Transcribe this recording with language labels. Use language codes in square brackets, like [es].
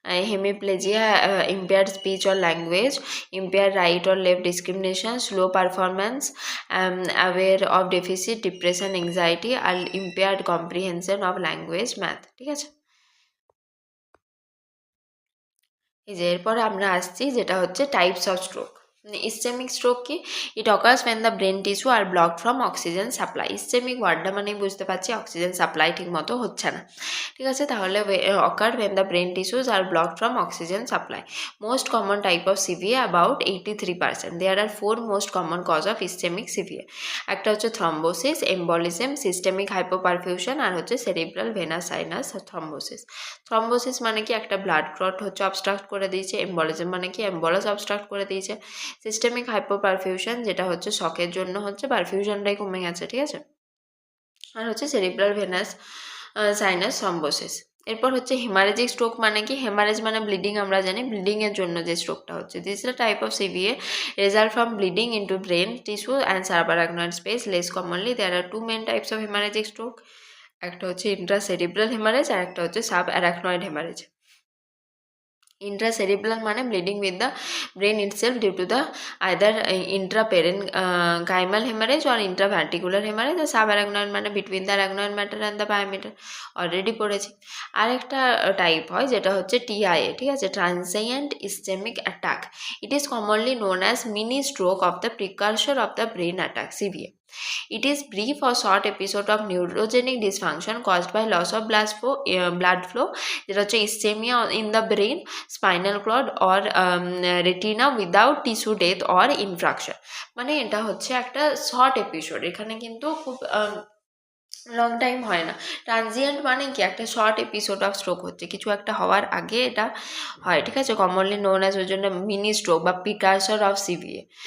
[en] hemiplegia, impaired speech or language, impaired right or left discrimination, slow performance, aware of deficit, depression, anxiety, আর impaired comprehension of language, math, [bn] ঠিক আছে। এই যে এরপরে আমরা আসছি যেটা হচ্ছে [en] Types of stroke. Ischaemic stroke কি, it occurs when the brain tissue are blocked from oxygen supply। [bn] Ischaemic ওয়ার্ডটা মানেই বুঝতে পারছি অক্সিজেন সাপ্লাই ঠিক মতো হচ্ছে না, ঠিক আছে। [en] তাহলে occur when the brain tissues are blocked from oxygen supply। most common type of CVA about 83%। there are 4 most common cause of ischemic CVA। [bn] একটা হচ্ছে থ্রম্বোসিস, এম্বলিজম, সিস্টেমিক হাইপোপারফিউশন, আর হচ্ছে cerebral venous sinus thrombosis. Thrombosis মানে কি একটা blood clot হচ্ছে abstract করে দিয়েছে, embolism মানে কি এম্বলাস অবস্ট্রাক্ট করে দিয়েছে, সিস্টেমিক হাইপোপারফিউশন যেটা হচ্ছে শকের জন্য হচ্ছে পারফিউশনটাই কমে গেছে, ঠিক আছে। আর হচ্ছে সেরিব্রাল ভেনাস সাইনাস থ্রম্বোসিস। এরপর হচ্ছে হেমারেজিক স্ট্রোক মানে কি, হেমারেজ মানে ব্লিডিং, আমরা জানি ব্লিডিংয়ের জন্য যে স্ট্রোকটা হচ্ছে। [en] This is a type of CVA result from bleeding into brain tissue and subarachnoid space. Less commonly there are 2 main types of haemorrhagic stroke. [bn] একটা হচ্ছে ইন্ট্রাসেরিব্রাল হেমারেজ আর একটা হচ্ছে সাব অ্যারাকনয়েড হেমারেজ। [en] Intracerebral মানে bleeding with the brain itself due to the either intraparenchymal hemorrhage or intraventricular hemorrhage। আর subarachnoid মানে between the arachnoid matter and the pyometer, [bn] already পড়েছি। আরেকটা type হয় যেটা হচ্ছে TIA, ঠিক আছে, [en] transient ischemic attack। It is commonly known as mini stroke of the precursor of the brain attack, CVA। It is brief or short episode of neurogenic dysfunction caused by loss of blood flow [bn] যেটা হচ্ছে [en] ischemia in the brain, spinal cord or retina without tissue death or infarction। [bn] মানে এটা হচ্ছে একটা short episode, এখানে কিন্তু খুব long time হয় না। ট্রানজিয়েন্ট মানে কি একটা শর্ট এপিসোড অফ স্ট্রোক হচ্ছে, কিছু একটা হওয়ার আগে এটা হয়, ঠিক আছে। [en] commonly known as [bn] ওই জন্য [en] Mini stroke বা precursor of CVA.